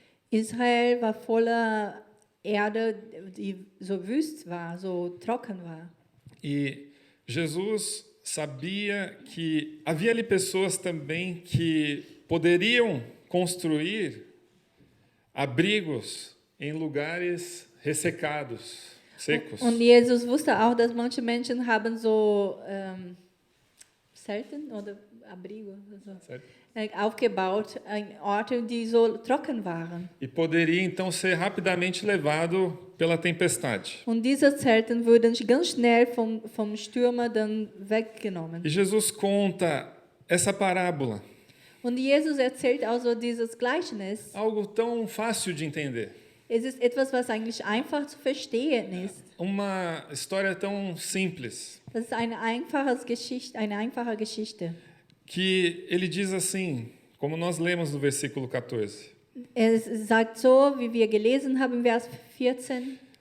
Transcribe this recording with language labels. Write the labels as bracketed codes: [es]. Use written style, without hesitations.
[de] Israel war voller Erde, die so wüst war, so trocken war. [pt] E Jesus sabia que havia ali pessoas também que poderiam construir abrigos em lugares ressecados, secos. [de] Und Jesus wusste auch, dass manche Menschen haben so Zelten oder Abrigo also, [pt] Certo? [de] aufgebaut, Orte, die so trocken waren. [pt] E poderia então ser rapidamente levado pela tempestade. [de] Und diese Zelten wurden ganz schnell vom Stürmer dann weggenommen. [pt] E Jesus conta essa parábola, [de] Und Jesus erzählt also dieses Gleichnis. [pt] algo tão fácil de entender, [de] Es ist etwas, was eigentlich einfach zu verstehen ist. [pt] uma história tão simples, [de] Das ist eine einfache Geschichte. [pt] que ele diz assim, como nós lemos no versículo 14: [de] Es sagt so, wie wir gelesen haben im Vers 14.